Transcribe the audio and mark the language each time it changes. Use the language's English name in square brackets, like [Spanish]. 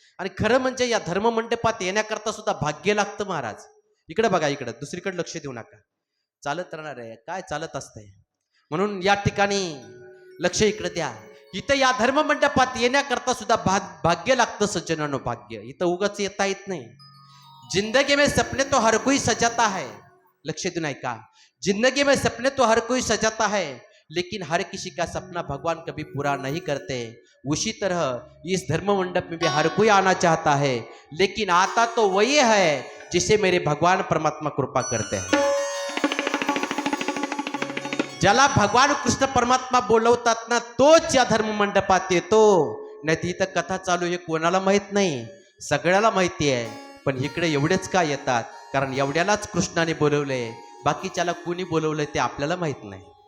[Marathi] आणि खरं म्हणजे या धर्ममंडपात येण्याकरता सुद्धा भाग्य लागतं महाराज. इकडे बघा, इकडं दुसरीकडे लक्ष देऊ नका. चालत राहणार आहे, काय चालत असतंय, म्हणून या ठिकाणी लक्ष इकडे द्या. इथं या धर्ममंडपात येण्याकरता सुद्धा भाग्य लागतं सज्जनानो, भाग्य. इथं उगाच येता येत नाही. [Hindi] जिंदगी में सपने तो हर कोई सजाता है, [Marathi] लक्ष देऊन ऐका, [Hindi] जिंदगी में सपने तो हर कोई सजाता है, लेकिन हर किसी का सपना भगवान कभी पूरा नहीं करते. उसी तरह इस धर्म मंडप में भी हर कोई आना चाहता है, लेकिन आता तो वही है जिसे मेरे भगवान परमात्मा कृपा करते हैं. [Marathi] ज्याला भगवान कृष्ण परमात्मा बोलवतात ना, तोच या धर्म मंडपात येतो. नाही तर इथं कथा चालू हे कोणाला माहित नाही, सगळ्याला माहिती आहे. पण इकडे एवढेच का येतात? कारण एवढ्यालाच कृष्णाने बोलवलंय, बाकीच्याला कोणी बोलवलंय ते आपल्याला माहित नाही.